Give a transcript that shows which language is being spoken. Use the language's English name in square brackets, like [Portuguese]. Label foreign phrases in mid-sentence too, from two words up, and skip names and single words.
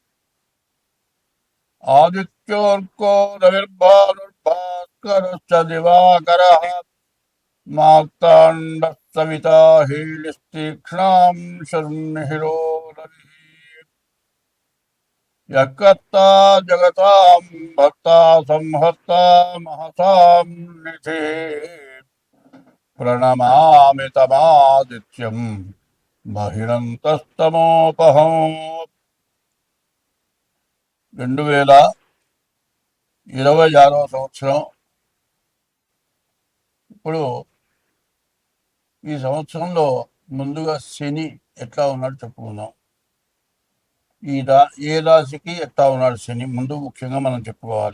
[Sanskrit] आदित्योऽर्को रविर्भानुर्भास्करश्च दिवाकरः मार्ताण्डः सविता हीलिस्तीक्ष्णां शर्मिहिरो रविः। यत्कर्ता जगतां भर्ता संहर्ता महतां निधिः। प्रणमामि तमादित्यं बहिरन्तस्तमोपहम्। [Telugu] 2026వ సంవత్సరం. ఇప్పుడు ఈ సంవత్సరంలో ముందుగా శని ఎట్లా ఉన్నాడు చెప్పుకుందాం. ఏ రాశికి ఎట్లా ఉన్నాడు శని ముందు ముఖ్యంగా మనం చెప్పుకోవాలి.